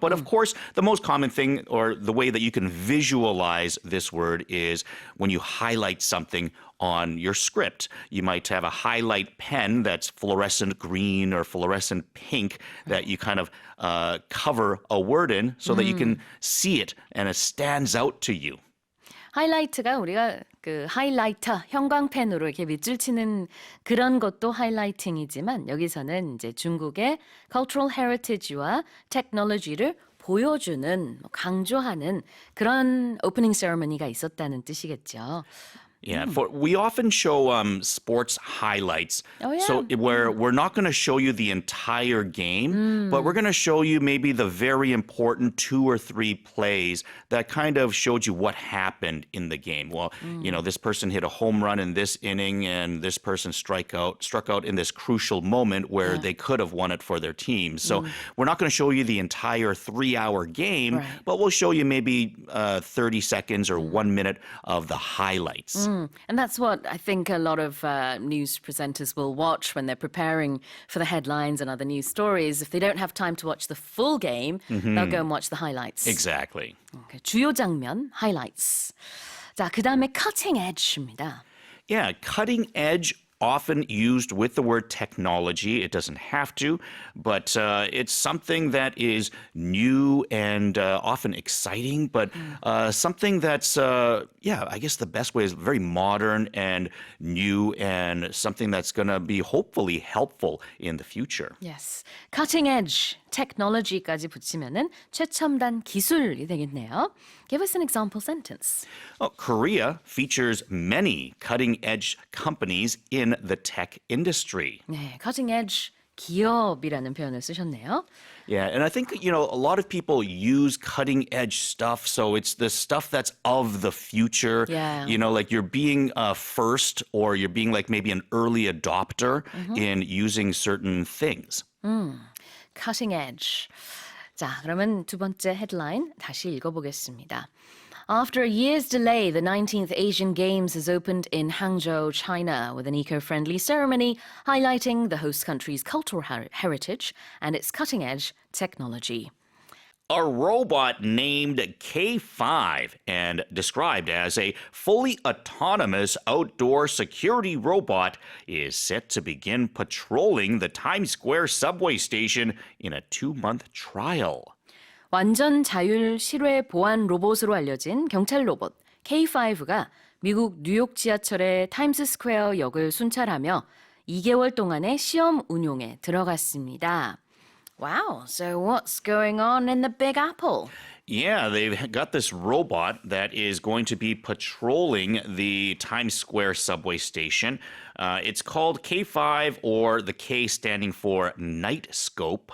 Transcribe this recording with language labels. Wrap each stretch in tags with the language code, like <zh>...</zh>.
<en>But of course, the most common thing or the way that you can visualize this word is when you highlight something on your script. You might have a highlight pen that's fluorescent green or fluorescent pink that you kind of cover a word in so that you can see it and it stands out to you.</en> <ko>하이라이트가 우리가 그 하이라이터 형광펜으로 이렇게 밑줄 치는 그런 것도 하이라이팅이지만 여기서는 이제 중국의</ko> <en>cultural heritage</en> <ko>와 technology를 보여주는 강조하는 그런 오프닝 세레머니가 있었다는 뜻이겠죠.</ko> <en>Yeah, we often show sports highlights. Oh, yeah. So where we're not going to show you the entire game, but we're going to show you maybe the very important 2 or 3 plays that kind of showed you what happened in the game. Well, this person hit a home run in this inning and this person struck out in this crucial moment where they could have won it for their team. So we're not going to show you the entire 3-hour game, but we'll show you maybe 30 seconds or 1 minute of the highlights. And that's what I think a lot of news presenters will watch when they're preparing for the headlines and other news stories. If they don't have time to watch the full game, they'll go and watch the highlights. Exactly.</en> <ko>Okay, 주요 장면, highlights. 자, 그 다음에 cutting edge입니다.</ko> <en>Yeah, cutting edge often used with the word technology. It doesn't have to, but it's something that is new and often exciting, but something that's, I guess the best way is very modern and new and something that's going to be hopefully helpful in the future. Yes.</en> <ko>Cutting edge, technology까지 붙이면은 최첨단 기술이 되겠네요.</ko> <en>Give us an example sentence. Korea features many cutting-edge companies in the tech industry.</en> <ko>네, cutting edge 기업이라는 표현을 쓰셨네요.</ko> <en>Yeah, and I think, a lot of people use cutting edge stuff, so it's the stuff that's of the future. Yeah. Like you're being first or you're being like maybe an early adopter in using certain things. Cutting edge.</en> <ko>자, 그러면 두 번째 헤드라인 다시 읽어보겠습니다.</ko> <en>After a year's delay, the 19th Asian Games has opened in Hangzhou, China, with an eco-friendly ceremony highlighting the host country's cultural heritage and its cutting-edge technology. A robot named K5 and described as a fully autonomous outdoor security robot is set to begin patrolling the Times Square subway station in a 2-month trial.</en> <ko>완전 자율 실외 보안 로봇으로 알려진 경찰 로봇 K5가 미국 뉴욕 지하철의 타임스스퀘어 역을 순찰하며 2개월 동안의 시험 운용에 들어갔습니다.</ko> <en>Wow, so what's going on in the Big Apple? Yeah, they've got this robot that is going to be patrolling the Times Square subway station. It's called K5, or the K standing for Night Scope.</en>